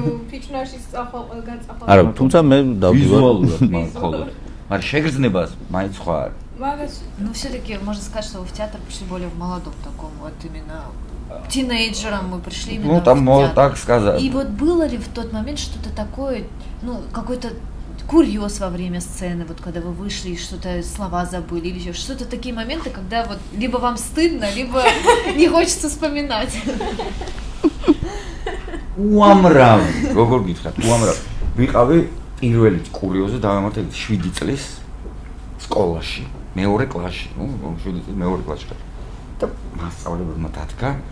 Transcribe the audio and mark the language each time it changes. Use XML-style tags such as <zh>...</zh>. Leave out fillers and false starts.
<ka>ფიჭნარში წახვალ ყველგან წახვალ არა თუმცა მე დავდივარ მხოლოდ მაგრამ შეგრძნებას მაინც სხვა არის</ka> <ru>ну все-таки можно сказать что вы в театр пришли более в молодом таком вот именно тинейджером мы пришли именно ну там можно так сказать и вот было ли в тот момент что-то такое ну какой-то курьез во время сцены, вот когда вы вышли и что-то слова забыли или еще что-то такие моменты, когда вот либо вам стыдно, либо не хочется вспоминать.</ru> <ka>უამრავ როგორ გითხრათ უამრავ ვიყავი პირველი კურიოზი დავამართეთ 7 წლის სკოლაში მეორე კლასში ნუ 7 წლის მეორე კლასში და მასწავლებელმა დადგა</ka>